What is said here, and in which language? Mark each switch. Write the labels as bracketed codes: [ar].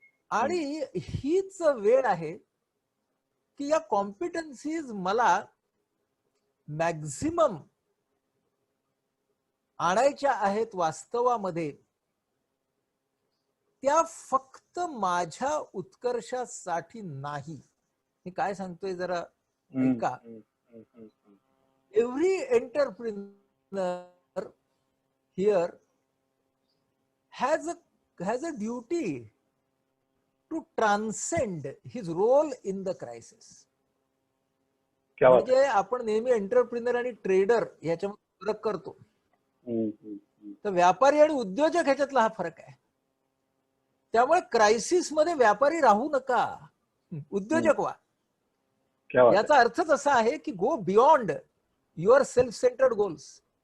[mr] आणि हीच वेळ आहे की या कॉम्पिटन्सीज मला मॅक्झिमम आणायच्या आहेत वास्तवामध्ये. त्या फक्त माझ्या उत्कर्षासाठी नाही. मी काय सांगतोय जरा ऐका. [en] Every entrepreneur here has a duty to transcend his role in the crisis. [mr] क्या बात आहे. म्हणजे आपण नेहमी एंटरप्रिनर आणि ट्रेडर याच्यामध्ये फरक करतो. तर व्यापारी आणि उद्योजक ह्याच्यातला हा फरक आहे. त्यामुळे क्रायसिस मध्ये व्यापारी राहू नका, उद्योजक व्हा. क्या बात आहे. याचा अर्थच असा आहे की [en] Go beyond your self centred goals.